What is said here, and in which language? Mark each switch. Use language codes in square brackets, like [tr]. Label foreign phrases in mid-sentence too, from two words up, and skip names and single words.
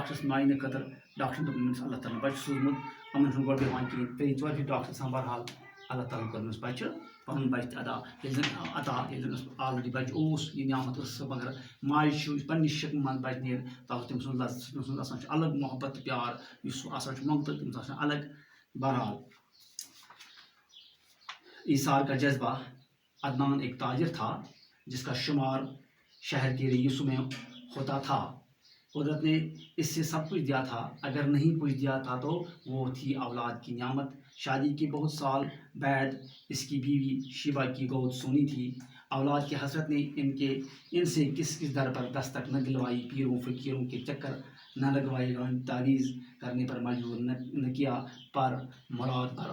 [ks] ڈاکٹرس معاینہٕ خٲطرٕ ڈاکٹرن دوٚپ أمِس اللہ تعالیٰ بچہِ سوٗزمُت یِمن چھُنہٕ گۄڈٕ بیٚہوان کِہیٖنۍ 3-4 پھِرِ ڈاکٹر گژھان بہرحال اللہ تعالیٰ کوٚر أمِس بچہِ پنُن بچہِ تہِ ادا ییٚلہِ زن أمِس آلریڈی بچہِ اوس یہِ نعمت ٲس سۄ مگر ماجہِ چھُ یُس پننہِ شِکمہٕ منٛز بچہِ نیرِ تتھ اوس تٔمۍ سُنٛد لذت تٔمۍ سُنٛد آسان چھُ الگ محبت تہٕ پیار یُس سُہ آسان چھُ منٛگتہٕ تٔمِس آسان الگ بہرحال [ur] ایثار کا جذبہ عدنان ایک تاجر تھا جس کا شمار شہر کے رئیسوں میں ہوتا تھا قدرت نے اس سے سب کچھ دیا تھا اگر نہیں کچھ دیا تھا تو وہ تھی اولاد کی نعمت شادی کے بہت سال بعد اس کی بیوی شیبا کی گود سونی تھی اولاد کی حسرت نے ان سے کس در پر دستک نہ دلوائی پیروں فقیروں کے چکر نہ لگوائے تعویذ کرنے پر مجبور نہ کیا پر مراد پر